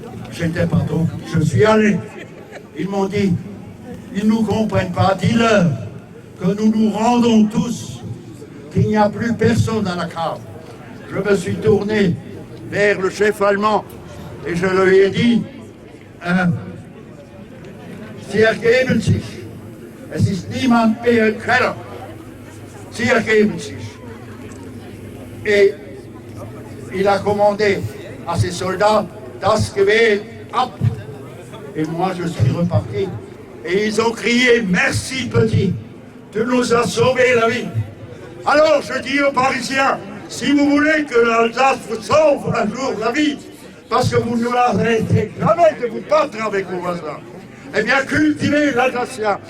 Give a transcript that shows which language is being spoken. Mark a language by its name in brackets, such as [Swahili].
[French] J'étais pas donc, je suis allé. Ils m'ont dit, ils ne nous comprennent pas, dis-leur que nous nous rendons tous qu'il n'y a plus personne à la cave. Je me suis tourné vers le chef allemand et je lui ai dit, [German] Sie ergeben sich. Es ist niemand mehr im Keller. Sie ergeben sich. [French] Et il a commandé à ses soldats, [German] das Gewehr ab. [French] Et moi je suis reparti. Et ils ont crié, merci petit, tu nous as sauvé la vie. Alors je dis aux Parisiens, si vous voulez que l'Alsace vous sauve un jour la vie, parce que vous ne arrêtez jamais de vous battre avec vos voisins, eh bien cultivez l'Alsacien.